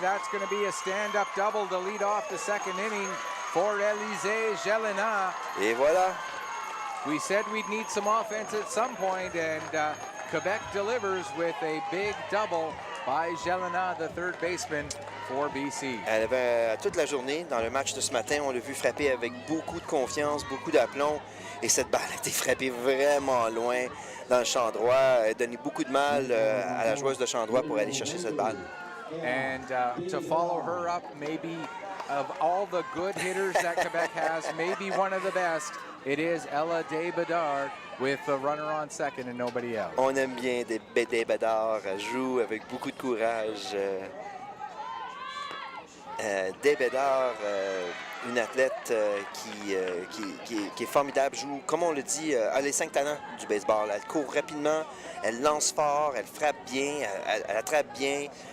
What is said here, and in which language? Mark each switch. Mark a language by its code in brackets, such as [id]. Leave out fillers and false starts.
[en] That's going to be a stand-up double to lead off the second inning for Élisée Gélina. [fr] Et voilà. [en] We said we'd need some offense at some point, and Quebec delivers with a big double by Gélina, the third baseman for BC. [fr] Elle avait toute la journée dans le match de ce matin, on l'a vu frapper avec beaucoup de confiance, beaucoup d'aplomb. Et cette balle a été frappée vraiment loin dans le champ droit. Elle a donné beaucoup de mal à la joueuse de champ droit pour aller chercher cette balle. [en] And to follow her up, maybe of all the good hitters that Quebec has, maybe one of the best, it is Ella Desbedard with the runner on second and nobody out. [fr] On aime bien des Bédard, elle joue avec beaucoup de courage. Des Bédard, une athlète qui est formidable, joue, comme on le dit, elle a les 5 talents du baseball. Elle court rapidement, elle lance fort, elle frappe bien, elle attrape bien.